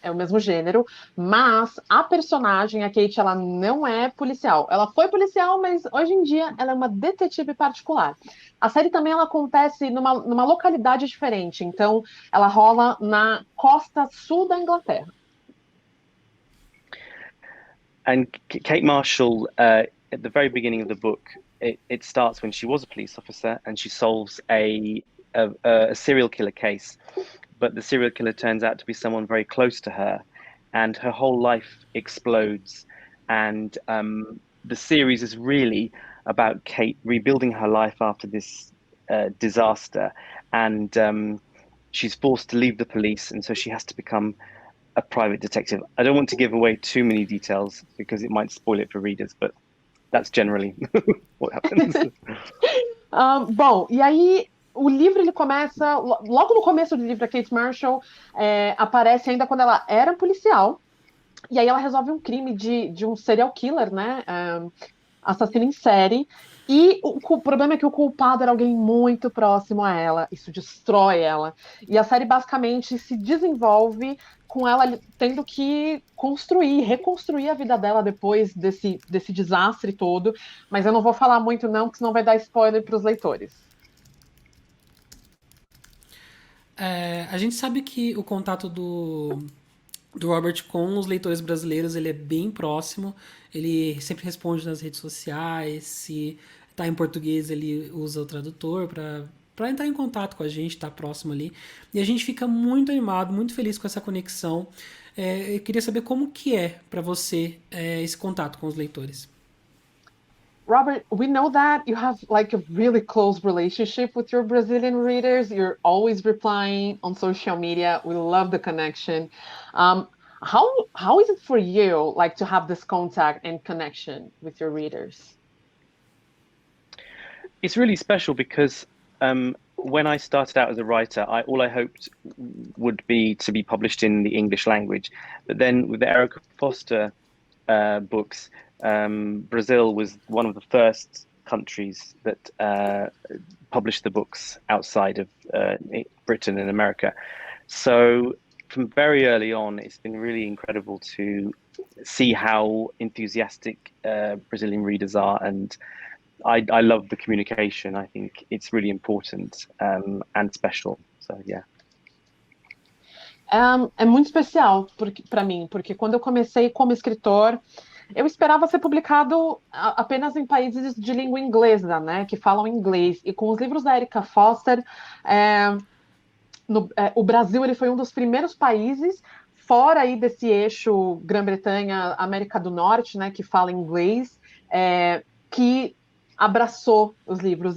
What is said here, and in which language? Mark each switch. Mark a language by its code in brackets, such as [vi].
[pt] É o mesmo gênero, mas a personagem, a Kate, ela não é policial. Ela foi policial, mas hoje em dia ela é uma detetive particular. A série também ela acontece numa localidade diferente, então ela rola na costa sul da Inglaterra. [en] And Kate Marshall, at the very beginning of the book, it starts when she was a police officer and she solves a serial killer case, but the serial killer turns out to be someone very close to her, and her whole life explodes. And the series is really about Kate rebuilding her life after this disaster, and she's forced to leave the police, and so she has to become a private detective. I don't want to give away too many details because it might spoil it for readers, but that's generally what happens. [pt] Bom, e aí o livro ele começa logo no começo do livro, a Kate Marshall aparece ainda quando ela era policial, e aí ela resolve um crime de um serial killer, né? Assassino em série. E o problema é que o culpado era alguém muito próximo a ela. Isso destrói ela. E a série basicamente se desenvolve com ela tendo que reconstruir a vida dela depois desse desastre todo. Mas eu não vou falar muito não, porque senão vai dar spoiler para os leitores. A gente sabe que o contato do Robert com os leitores brasileiros ele é bem próximo. Ele sempre responde nas redes sociais. Se tá em português, ele usa o tradutor para entrar em contato com a gente, tá próximo ali. E a gente fica muito animado, muito feliz com essa conexão. Eu queria saber como que é para você esse contato com os leitores. [en] Robert, we know that you have like a really close relationship with your Brazilian readers. You're always replying on social media. We love the connection. How is it for you, like, to have this contact and connection with your readers? It's really special because when I started out as a writer, all I hoped would be to be published in the English language. But then with the Erica Foster books, Brazil was one of the first countries that published the books outside of Britain and America. So from very early on, it's been really incredible to see how enthusiastic Brazilian readers are, and I love the communication. I think it's really important and special. So yeah. [pt] É muito especial para mim, porque quando eu comecei como escritor, eu esperava ser publicado apenas em países de língua inglesa, né, que falam inglês. E com os livros da Erica Foster, é, o Brasil ele foi um dos primeiros países, fora aí desse eixo Grã-Bretanha, América do Norte, né, que fala inglês, que abraçou os livros.